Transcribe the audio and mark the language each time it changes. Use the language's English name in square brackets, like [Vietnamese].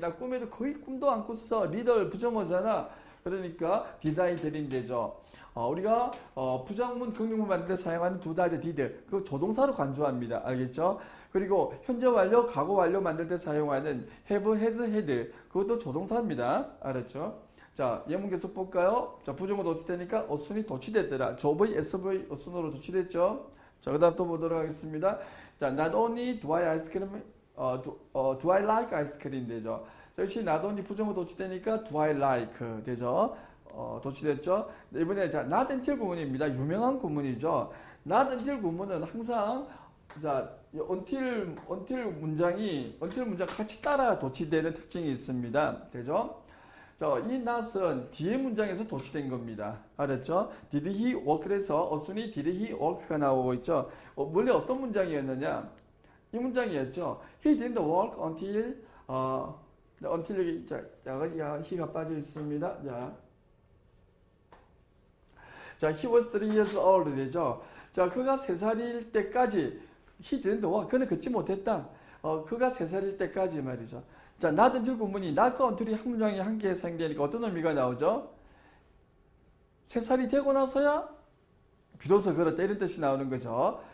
[Korean] 나 꿈에도 거의 꿈도 안 꿨어. Little 부정어잖아. 그러니까 [English] did I dream 되죠. [Korean] 우리가 부정문, 긍정문 만들 때 사용하는 두 가지 did. 그거 조동사로 간주합니다. 알겠죠? 그리고 현재 완료, 과거 완료 만들 때 사용하는 have, has, had. 그것도 조동사입니다. 알았죠? 자, 예문 계속 볼까요? 자, 부정어 도치되니까 어순이 도치됐더라. 조V, SV 어순으로 도치됐죠? 자, 그 다음 또 보도록 하겠습니다. [English] 자, not only do I like ice cream 되죠. [Korean] 역시 not only 부정어 도치되니까 do I like 되죠. 도치됐죠. 이번에 자, not until 구문입니다. 유명한 구문이죠. not until 구문은 항상 자, until 문장 같이 따라 도치되는 특징이 있습니다. 되죠? 자, 이 not은 뒤에 문장에서 도치된 겁니다. [English] 알았죠? Did he work? [Korean] 그래서 어순이 did he work가 나오고 있죠. 원래 어떤 문장이었느냐? 이 문장이었죠. [English] He didn't work until [Korean] 여기 he가 빠져 있습니다. [English] 자, he was 3 years old 되죠. [Korean] 자, 그가 3살일 때까지 he didn't work. 그는 걷지 못했다. 그가 3살일 때까지 말이죠. 자, not until 구문이 not과 until이 한 문장에 한 개에 사용되니까 어떤 의미가 나오죠? 3살이 되고 나서야 비로소 그렇다 이런 뜻이 나오는 거죠.